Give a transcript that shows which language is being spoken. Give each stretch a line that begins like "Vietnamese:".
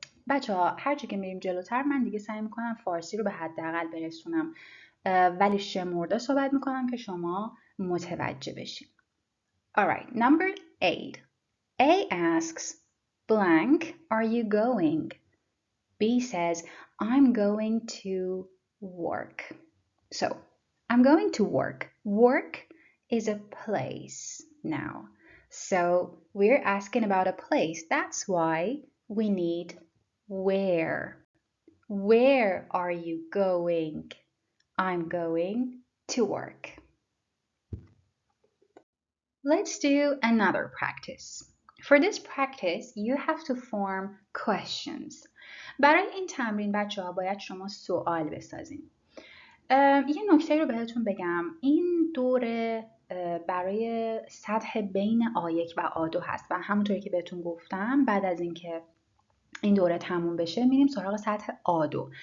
Persian: بچه‌ها هرچی که میریم جلوتر من دیگه سعی میکنم فارسی رو به حداقل برسونم ولی شمرده صحبت میکنم که شما متوجه بشین.
English: Alright, number 8. A asks, blank, are you going? B says, I'm going to work. So, I'm going to work. Work is a place now. So, we're asking about a place. That's why we need where. Where are you going? I'm going to work. Let's do another practice. For this practice, you have to form questions.
Persian: برای این تمرین بچه ها باید شما سوال بسازین. یه نکته رو بهتون بگم. این دوره برای سطح بین آ1 و آ2 هست و همونطوری که بهتون گفتم بعد از اینکه این دوره تموم بشه میریم سراغ سطح آ2.